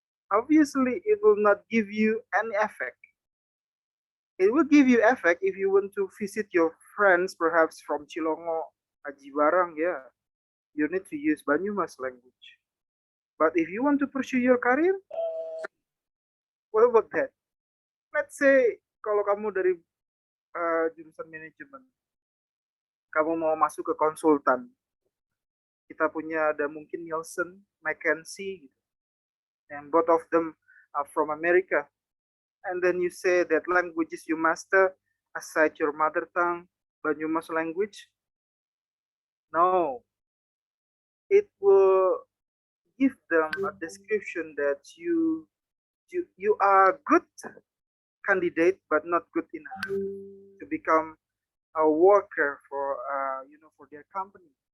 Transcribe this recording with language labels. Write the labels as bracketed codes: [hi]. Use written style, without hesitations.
[en] Obviously, it will not give you any effect. It will give you effect if you want to visit your friends, perhaps from Cilongo, Aji Barang, yeah. You need to use Banyumas language. But if you want to pursue your career, what about that? Let's say [id] kalau kamu dari jurusan manajemen, kamu mau masuk ke konsultan, kita punya ada mungkin Nielsen, McKinsey, gitu. [en] And both of them are from America. And then you say that languages you master aside your mother tongue, Banyumas language. No, it will give them a description that you are good candidate, but not good enough to become a worker for for their company.